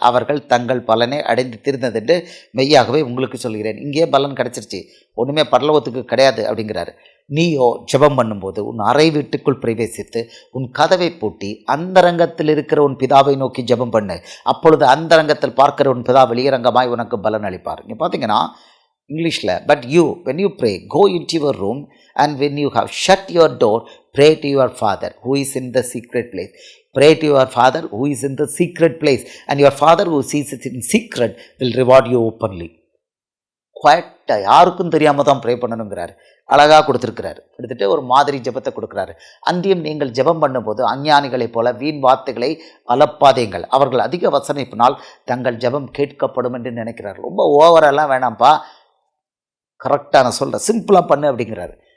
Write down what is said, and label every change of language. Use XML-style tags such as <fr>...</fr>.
<ta>அவர்கள் தங்கள் பலனை அடைந்து தீர்ந்ததென்று மெய்யாகவே உங்களுக்கு சொல்கிறேன். இங்கேயே பலன் கிடச்சிருச்சு, ஒன்றுமே பரலோகத்துக்கு கிடையாது அப்படிங்கிறாரு. நீயோ ஜெபம் பண்ணும்போது உன் அறை வீட்டுக்குள் பிரவேசித்து உன் கதவை பூட்டி அந்தரங்கத்தில் இருக்கிற உன் பிதாவை நோக்கி ஜெபம் பண்ணு. அப்பொழுது அந்தரங்கத்தில் பார்க்கிற உன் பிதா வெளியரங்கமாய் உனக்கு பலன் அளிப்பார். இங்கே பார்த்தீங்கன்னா இங்கிலீஷில்,</ta> <en>But you when you pray go into your room and when you have shut your door pray to your father who is in the secret place. Pray to your father who is in the secret place and your father who sees it in secret will reward you openly.</en> <ta>குவாய்ட்டாக யாருக்கும் தெரியாமல் தான் pray பண்ணணுங்கிறாரு. அழகாக கொடுத்துருக்கிறாரு. எடுத்துகிட்டு ஒரு மாதிரி ஜெபத்தை கொடுக்குறாரு. அன்றியும் நீங்கள் ஜெபம் பண்ணும்போது அஞ்ஞானிகளைப் போல வீண் வார்த்தைகளை அலப்பாதீங்கள். அவர்கள் அதிக வசனிப்பினால் தங்கள் ஜெபம் கேட்கப்படும் என்று நினைக்கிறார். ரொம்ப ஓவரெல்லாம் வேணாம்ப்பா, கரெக்டாக நான் சொல்கிறேன், சிம்பிளாக பண்ணு அப்படிங்கிறாரு.</ta>